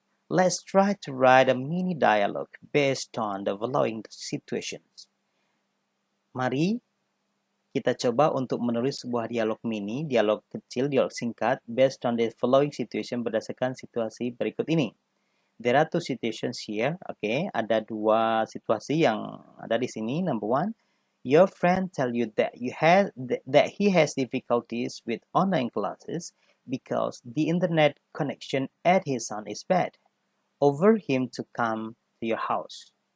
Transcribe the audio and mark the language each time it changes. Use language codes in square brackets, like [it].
[en] Let's try to write a mini dialogue based on the following situations. [id] Mari kita coba untuk menulis sebuah dialog mini, dialog kecil, dialog singkat, [en] based on the following situation, [id] berdasarkan situasi berikut ini. [en] There are 2 situations here. [id] Okay, ada 2 situasi yang ada di sini. [en] Number 1, your friend tell you that he has difficulties with online classes because the internet connection at his son is bad. Over him to come to your house.